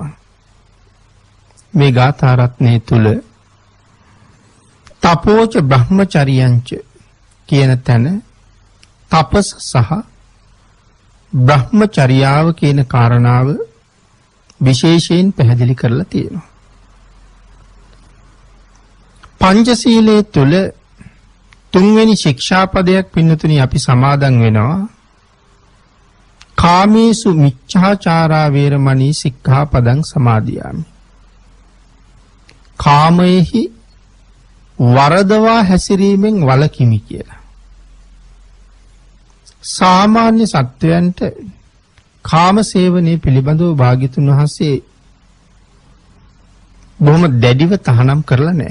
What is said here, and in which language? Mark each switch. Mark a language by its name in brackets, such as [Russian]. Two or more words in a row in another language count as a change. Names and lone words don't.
[Sinhala] මේ ගාථා රත්නයේ තුල [Pali] තපෝච බ්‍රහ්මචරියංච [Sinhala] කියන තැන තපස් සහ බ්‍රහ්මචර්යාව කියන කාරණාව විශේෂයෙන් පැහැදිලි කරලා තියෙනවා. පංචශීලයේ තුල තුන්වෙනි ශික්ෂාපදයක් පින්නතුනි අපි සමාදන් වෙනවා. [Pali] කාමේසු මිච්ඡාචාරා වේරමණී සික්ඛාපදං සමාදියාමි. [Sinhala] කාමයේහි වරදවා හැසිරීමෙන් වළකිමි කියලා. සාමාන්‍ය සත්වයන්ට කාම සේවනයේ පිළිබඳව භාග්‍යතුන් වහන්සේ බොහොම දැඩිව තහනම් කරලා නැහැ.